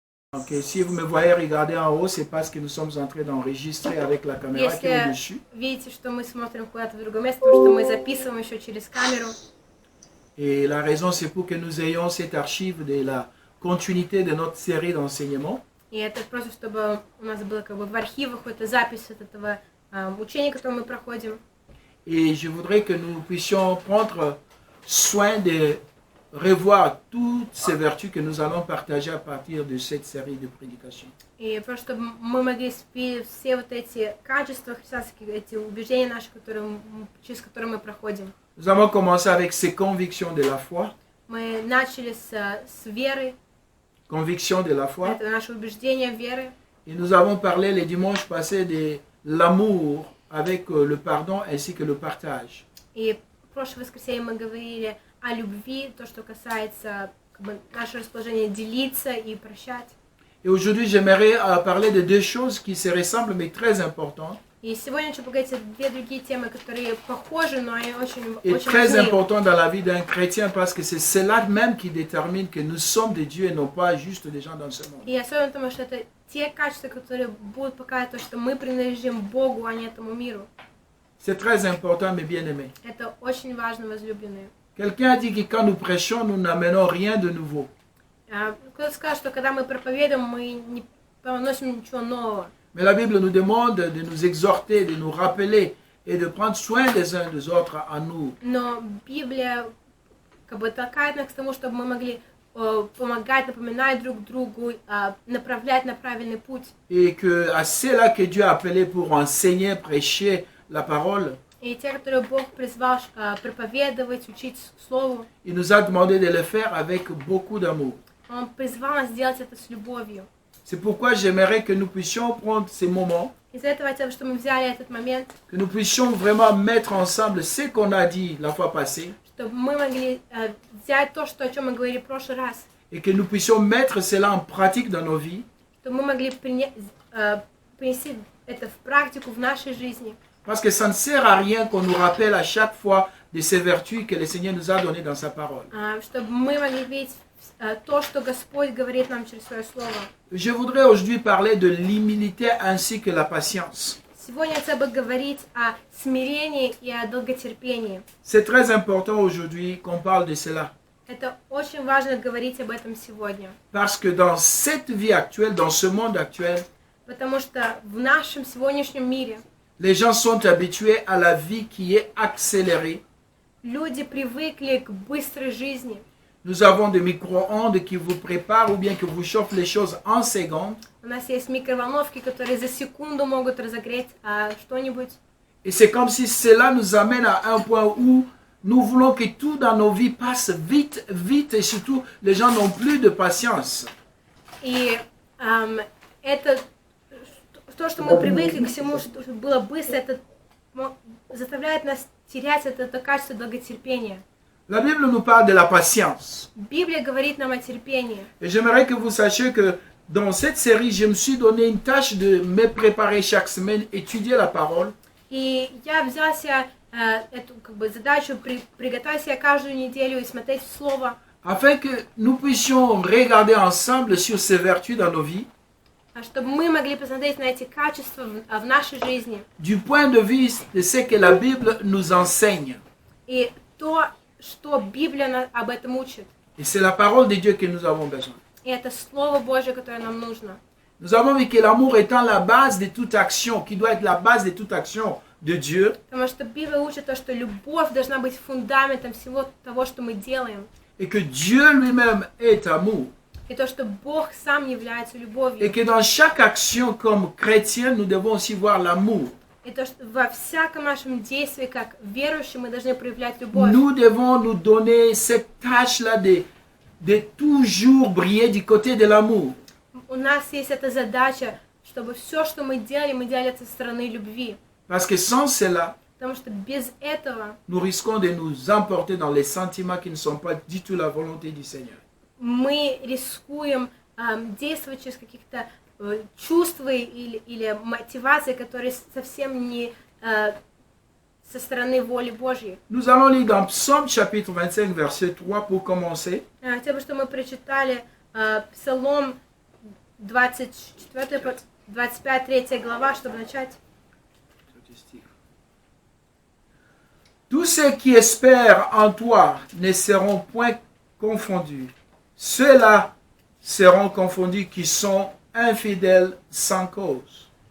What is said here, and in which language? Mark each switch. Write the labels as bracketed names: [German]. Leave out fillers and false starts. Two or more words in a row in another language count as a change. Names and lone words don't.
[French] Donc, si vous me voyez regarder en haut, c'est parce que nous sommes en train d'enregistrer avec la caméra qui est au-dessus. [Russian] Видите, что мы смотрим куда-то в другое место, потому что мы записываем еще через камеру. [French] Et la raison, c'est pour que nous ayons cette archive de la continuité de notre série d'enseignement. [Russian] И это просто, чтобы у нас было как бы в архивах какая-то запись от этого учения, которое мы проходим. [French] Et je voudrais que nous puissions prendre soin de revoir toutes ces vertus que nous allons partager à partir de cette série de prédications. [Russian] И просто чтобы мы могли все вот эти качества христианские, эти убеждения наши, через которые мы проходим. [French] Nous avons commencé avec ces convictions de la foi. [Russian] Мы начали с веры. [French] Conviction de la foi. [Russian] Это наше убеждение веры. [French] Et nous avons parlé les dimanches passés de l'amour avec le pardon ainsi que le partage. [Russian] И в прошлое воскресенье мы говорили о любви, то, что касается как бы, нашего расположения делиться и прощать. [French] Et aujourd'hui, j'aimerais parler de deux choses qui se ressemblent mais très importantes. [Russian] И сегодня хочу поговорить о две другие темы, которые похожи, но они очень [French] Et [Russian] очень [French] très [Russian] важны. [French] important dans la vie d'un chrétien parce que c'est cela même qui détermine que nous sommes des dieux et non pas juste des gens dans ce monde. [Russian] И особенно потому, что это те качества, которые будут показывать то, что мы принадлежим Богу, а не этому миру. [French] C'est très important, mes bien-aimés. [Russian] Это очень важно, возлюбленные. [French] Quelqu'un a dit que quand nous prêchons, nous n'amenons rien de nouveau. [Russian] Кто-то сказал, что когда мы проповедуем, мы не приносим ничего нового. [French] Mais la Bible nous demande de nous exhorter, de nous rappeler et de prendre soin des uns des autres en nous. [Russian] Но Библия как бы толкает нас к тому, чтобы мы могли помогать, напоминать друг другу, направлять на правильный путь. [French] Et que à ceux-là que Dieu a appelés pour enseigner, prêcher la parole, [Russian] И те, которые Бог призвал проповедовать, учить Слову, [French] il nous a demandé de le faire avec beaucoup d'amour. [Russian] Он призвал нас сделать это с любовью. [French] C'est pourquoi j'aimerais que nous puissions prendre ces moments, [Russian] Из-за этого я хотела, чтобы мы взяли этот момент, [French] que nous puissions vraiment mettre ensemble ce qu'on a dit la fois passée, [Russian] чтобы мы могли взять то, о чем мы говорили в прошлый раз, [French] et que nous puissions mettre cela en pratique dans nos vies, [Russian] чтобы мы могли принести это в практику в нашей жизни. [French] parce que ça ne sert à rien qu'on nous rappelle à chaque fois de ces vertus que le Seigneur nous a données dans sa parole. [Russian] Чтобы мы могли видеть то, что Господь говорит нам через Свое Слово. [French] Je voudrais aujourd'hui parler de l'humilité ainsi que la patience. [Russian] Сегодня я хотела бы говорить о смирении и о долготерпении. [French] C'est très important aujourd'hui qu'on parle de cela. [Russian] Это очень важно говорить об этом сегодня. [French] Parce que dans cette vie actuelle, dans ce monde actuel, [Russian] Потому что в нашем сегодняшнем мире [French] les gens sont habitués à la vie qui est accélérée. [Russian] люди привыкли к быстрой жизни. [French] Nous avons des micro-ondes qui vous préparent ou bien qui vous chauffent les choses en secondes. [Russian] У нас есть микроволновки, которые за секунду могут разогреть что-нибудь. [French] Et c'est comme si cela nous amène à un point où nous voulons que tout dans nos vies passe vite, vite et surtout les gens n'ont plus de patience. [Russian] И это то, что мы привыкли к всему, что было быстро, это заставляет нас терять это качество долготерпения. [French] La Bible nous parle de la patience. [Russian] Библия говорит нам о терпении. [French] Et j'aimerais que vous sachiez que dans cette série, je me suis donné une tâche de me préparer chaque semaine, étudier la parole. [Russian] И я взяла себе эту как бы задачу приготовить себя каждую неделю и смотреть в Слово, [French] Afin que nous puissions regarder ensemble sur ces vertus dans nos vies, [Russian] чтобы мы могли посмотреть на эти качества в нашей жизни. [French] du point de vue de ce que la Bible nous enseigne. [Russian] И то, что Библия об этом учит. [French] Et c'est la parole de Dieu que nous avons besoin. [Russian] И это Слово Божье, которое нам нужно. [French] Nous avons vu que l'amour étant la base de toute action, qui doit être la base de toute action de Dieu, [Russian] Потому что Библия учит то, что любовь должна быть фундаментом всего того, что мы делаем. [French] et que Dieu lui-même est amour. [Russian] И то, что Бог сам является любовью. [French] Et que dans chaque action comme chrétien, nous devons aussi voir l'amour. [Russian] И то, что во всяком нашем действии, как верующие, мы должны проявлять любовь. [French] Nous devons nous donner cette tâche-là de toujours briller du côté de l'amour. [Russian] У нас есть эта задача, чтобы все, что мы делали это со стороны любви. [French] Parce que sans cela, [Russian] Потому что без этого [French] nous risquons de nous emporter dans les sentiments qui ne sont pas du tout la volonté du Seigneur. [Russian] мы рискуем действовать через каких-то чувства или мотивации, которые совсем не со стороны воли Божьей. [French] Nous allons lire dans Psaume chapitre 25, verset 3 pour commencer. [Russian] Хотя бы, что мы прочитали Псалом 24, 25, 3 глава, чтобы начать. [French] Tous ceux qui espèrent en toi ne seront point confondus. Ceux-là seront confondus qui sont infidèles sans cause.